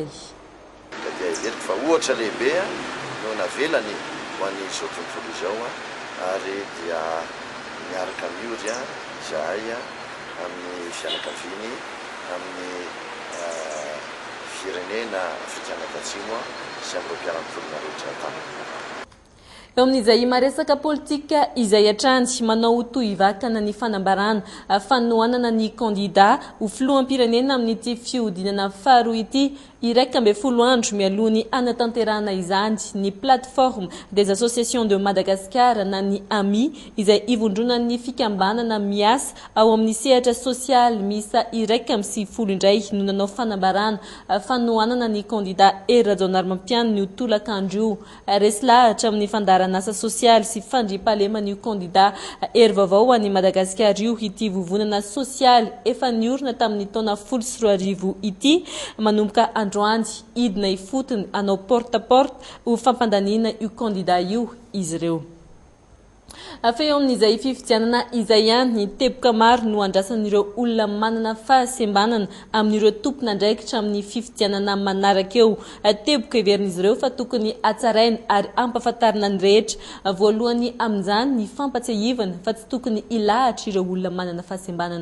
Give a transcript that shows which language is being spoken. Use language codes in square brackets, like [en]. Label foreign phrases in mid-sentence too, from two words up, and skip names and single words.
[mg] Fa ohatra lehibe no navelany ho an'ny izao tontolo izao ary dia miaraka miory zahay amin'ny fianakaviany amin'ny firenena fitianakatsimo sy amin'ireo mpiara-mivolina rehetra tany. Eo amin'izay maresaka politika izay hatrany manao toy vakana ny fanambarana fanohanana ny kandida ho filoham-pirenena amin'ity fiodinana faharoa ity iraika amby folo andro mialoha ny anatanterahana izany ny plateforme des associations de Madagascar na ny AMI izay ivondrona ny fikambanana miasa ao amin'ny sehatra sosialy misa iraika amby sivifolo indray no nanao fanambarana fanohanana ny kandida Rajaonarimampiany ny tolakandro resy lahatra amin'ny fandarana asa sosialy sy fandriam-pahalemana io kandida vaovao any Madagascar io ity vovonana sosialy efa niorina tamin'ny taona 2010 ity manomboka androany idina ifotony anao porte-à-porte ho fampandaniana io kandida io izy ireo. Afeo amin'izay fifidianana izay ihany ny teboka maro no andrasan'ireo olona manana fahasembanana amin'ireo tompona andraikitra amin'ny fifidianana manaraka eo. Teboka iverin'izy ireo fa tokony hatsaraina ary ampahafantarina ny rehetra voalohany amin'izany ny fampatsiahivana fa tsy tokony ilahatra ireo olona manana fahasembanana.